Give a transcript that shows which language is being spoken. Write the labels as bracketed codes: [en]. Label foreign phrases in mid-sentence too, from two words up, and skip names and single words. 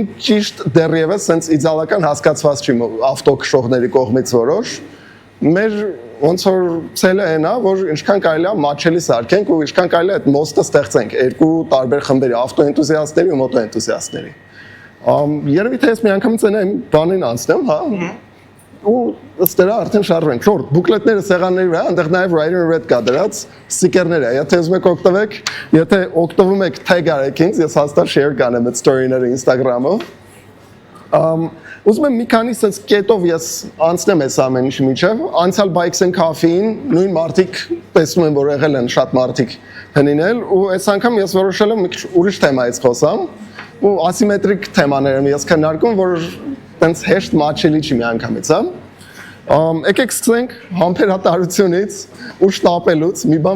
[hy] ճիշտ դեռևս sense իդեալական հասկացված չի ավտոքշողների կողմից որոշ։ Մեր ոնց որ ցելը այն է, որ ինչքան կարելի է մատչելի սարքենք ու ինչքան կարելի է այդ մոստը ստեղծենք երկու տարբեր խմբերի, ավտոենտուզիաստների ու մոտոենտուզիաստների։ Երևի թե ես մի անգամից այն բանին անցնեմ, հա։ Ու ըստ դրա արդեն շարժվենք։ Շորտ բուկլետները սեղանների վրա, այնտեղ նաև [en] writer red [hy] կա դրած ստիկերներ է։ Եթե ուզում եք օգտվեք, եթե օգտվում եք tag արեք ինձ, ես հաստատ share կանեմ այդ story-ները Instagram-ով։ Ուզում եմ մի քանի sense կետով ես անցնեմ այս ամեն ինչի միջև։ Անցյալ Bikes and Coffee-ին նույն մարդիկ տեսնում եմ, որ եղել են շատ մարդիկ հնինել ու այս անգամ ես որոշել եմ մի քիչ ուրիշ թեմայից խոսամ ու ասիմետրիկ թեմաներ եմ ես քննարկում, որ տենց հեշտ մատչելի չի միանգամից, հա։ Եկեք սկսենք համբերատարությունից ու շտապելուց, մի բան,